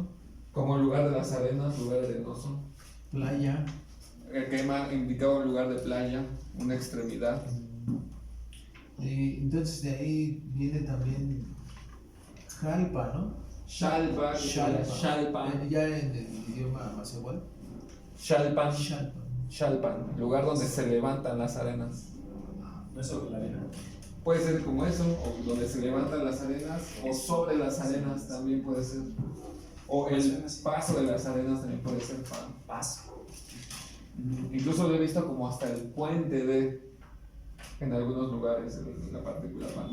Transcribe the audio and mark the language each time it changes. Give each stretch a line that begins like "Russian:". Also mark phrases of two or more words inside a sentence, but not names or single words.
Spanish: Como lugar de las arenas, lugar arenoso. playa. El quema indicaba un lugar de playa, una extremidad. Y entonces de ahí viene también jalpa, ¿no? Shalpa, Shalpan, Ya en el idioma macehual. Shalpan, Shalpa. Shalpan, lugar donde se levantan las arenas. No es sobre la arena. Puede ser como eso, o donde se levantan las arenas, o sobre las arenas también puede ser. O el paso de las arenas también puede ser pan. Paso. Incluso lo he visto como hasta el puente de en algunos lugares en la partícula pan.